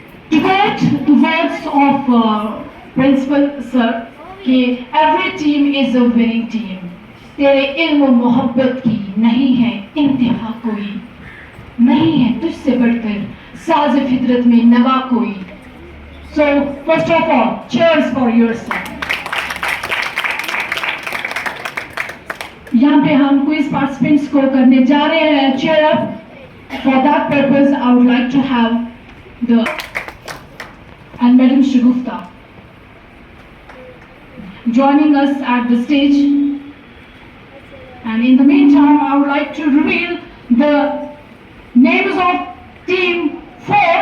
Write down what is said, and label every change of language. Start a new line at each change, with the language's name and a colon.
English: To quote the words of Principal Sir, कि every team is a winning team.
Hindi: तेरे इल्म और मोहब्बत की नहीं है इंतहा कोई, नहीं है तुझसे बढ़कर साज फितरत में नवा कोई.
English: So first of all, cheers for yourself.
Hindi: यहाँ पे हम क्विज पार्टिसिपेंट्स को करने जा रहे हैं
English: cheer up. For that purpose, I would like to have the and Madam Shagufta joining us at the stage. And in the meantime, I would like to reveal the names of Team 4.